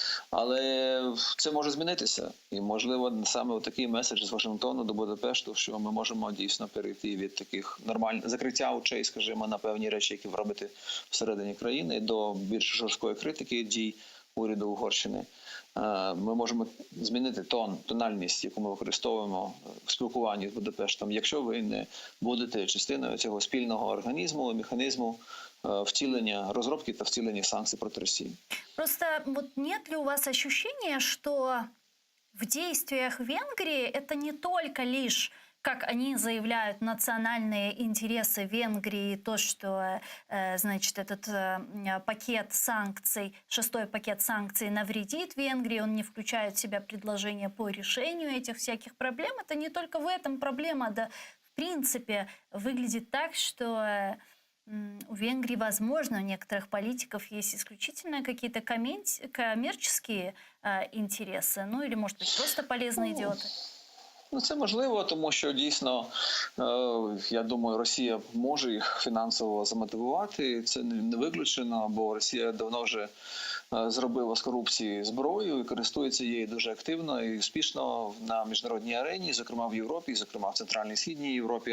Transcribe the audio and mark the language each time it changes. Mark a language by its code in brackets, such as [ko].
[uk] Але це може змінитися. І, можливо, саме такий меседж з Вашингтону до Будапешту, що ми можемо дійсно перейти від таких закриття очей, скажімо, на певні речі, які ви робите всередині країни, до більш жорсткої критики дій уряду Угорщини. Ми можемо змінити тональність, яку ми використовуємо в спілкуванні з Будапештом, якщо ви не будете частиною цього спільного організму, механізму втілення, розробки та втілення санкцій проти Росії. [ru] Просто вот нет ли у вас ощущения, что в действиях Венгрии это не только лишь, как они заявляют, национальные интересы Венгрии, то, что, значит, этот пакет санкций, 6-й пакет санкций навредит Венгрии, он не включает в себя предложения по решению этих всяких проблем. Это не только в этом проблема, да, в принципе, выглядит так, что у Венгрии, возможно, у некоторых политиков есть исключительно какие-то коммерческие интересы, ну или, может быть, просто полезные идиоты. [uk] Це можливо, тому що дійсно, я думаю, Росія може їх фінансово замотивувати. Це не виключено, бо Росія давно вже зробила з корупції зброю і користується її дуже активно і успішно на міжнародній арені, зокрема в Європі, зокрема в Центральній і Східній Європі.